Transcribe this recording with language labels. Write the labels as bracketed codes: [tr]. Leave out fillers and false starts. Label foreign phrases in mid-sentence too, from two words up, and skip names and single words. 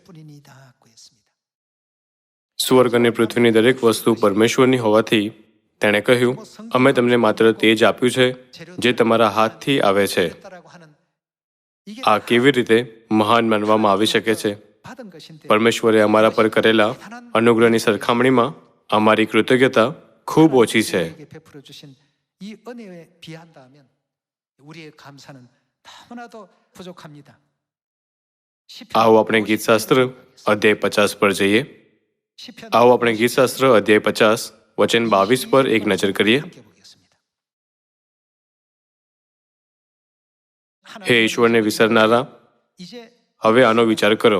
[gu] સ્વર્ગ અને પૃથ્વીની દરેક વસ્તુ પરમેશ્વરની હોવાથી તેણે કહ્યું, અમે તમને માત્ર તે જ આપ્યું છે જે તમારા હાથથી આવે છે. આ કેવી રીતે મહાન માનવામાં આવી શકે છે? પરમેશ્વરે અમારા પર કરેલા અનુગ્રહની સરખામણીમાં અમારી કૃતજ્ઞતા ખૂબ ઓછી છે. [ko] 이 은혜에 비한다면 우리의 감사는 너무나도 부족합니다. [gu] આવો આપણે ગીતશાસ્ત્ર અધ્યાય 50 પર જઈએ. આવો આપણે ગીતશાસ્ત્ર અધ્યાય 50 વચન 22 પર એક નજર કરીએ. હે ઈશ્વરને વિસરનારા, હવે આનો વિચાર કરો.